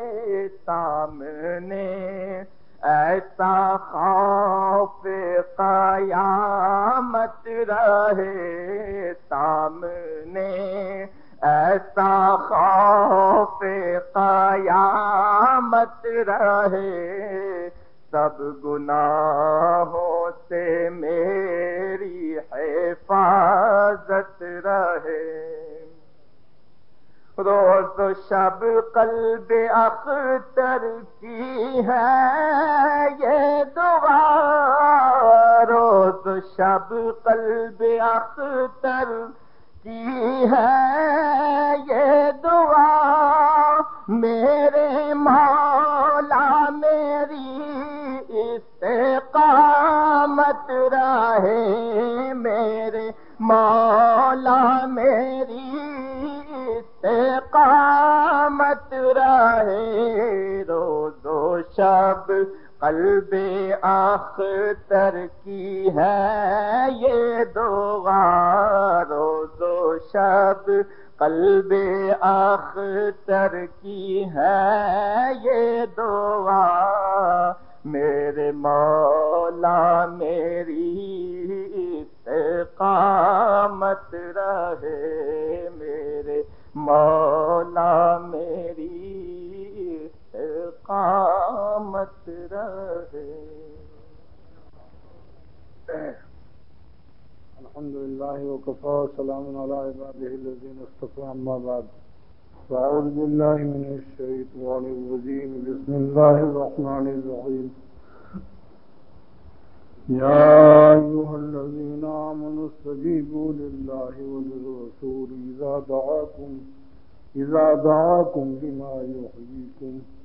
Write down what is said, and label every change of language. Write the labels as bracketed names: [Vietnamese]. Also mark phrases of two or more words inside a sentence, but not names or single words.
[Urdu] سامنے ایسا خوف قیامت رہے، سامنے ایسا خوف قیامت رہے، سب گناہوں سے میری حفاظت رہے، روز و شب قلب اختر کی ہے یہ دعا، روز و شب قلب اختر کی ہے یہ دعا، میرے مولا میری استقامت رہے، میرے مولا میری استقامت رہے، روز و شب قلب اختر کی ہے یہ دعا، روز و شب قلب اختر کی ہے یہ دعا، میرے مولا میری استقامت رہے، میرے مولا میری استقامت رہے۔ [Arabic] الحمد للہ وکفى وسلام علی عباده الذین اصطفى، اما بعد، فاعوذ باللہ من الشیطان الرجیم، بسم اللہ الرحمن الرحیم، یا ایھا الذین آمنوا استجیبوا للہ وللرسول اذا دعاکم لما یحییکم،